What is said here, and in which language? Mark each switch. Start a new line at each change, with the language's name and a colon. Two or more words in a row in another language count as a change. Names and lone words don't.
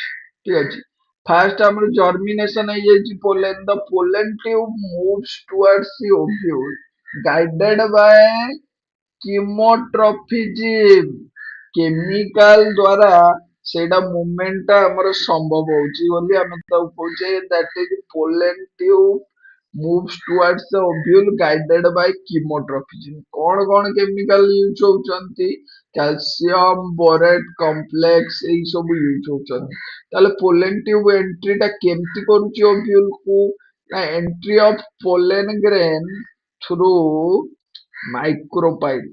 Odia: ଠିକ ଅଛି, ଫାଷ୍ଟ ଆମର ଜର୍ମିନେସନ ହେଇଯାଇଛି ପୋଲେନ,
English: the pollen tube moves towards the ovule guided by chemotropism.
Odia: କେମିକାଲ ଦ୍ଵାରା ସେଇଟା ମୁଭମେଣ୍ଟ ଟା ଆମର ସମ୍ଭବ ହଉଛି ବୋଲି ଆମେ ତାକୁ କହୁଛେ
English: that is pollen tube moves towards the ovule guided by chemotrophism।
Odia: କଣ
English: chemical use
Odia: ହଉଛନ୍ତି,
English: calcium borate complex
Odia: ଏଇ ସବୁ ୟୁଜ ହଉଛନ୍ତି। ତାହେଲେ
English: pollen tube entry
Odia: ଟା କେମିତି କରୁଛି ଓଭ୍ୟୁଲ କୁ, ନା
English: entry of pollen grain through micropyle.